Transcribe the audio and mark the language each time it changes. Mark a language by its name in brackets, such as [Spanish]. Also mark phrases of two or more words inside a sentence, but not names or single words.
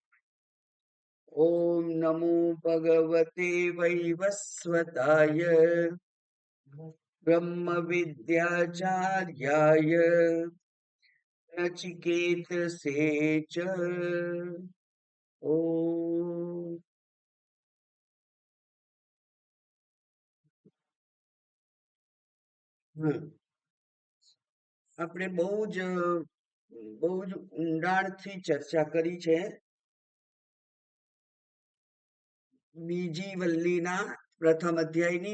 [Sanskrit] ॐ नमो भगवते वैवस्वताय ब्रह्मविद्याचार्याय नचिकेतसे च ॐ। [Gujarati] આપણે બહુ જ ઊંડાણથી ચર્ચા કરી છે બીજી વલ્લીના પ્રથમ અધ્યાયની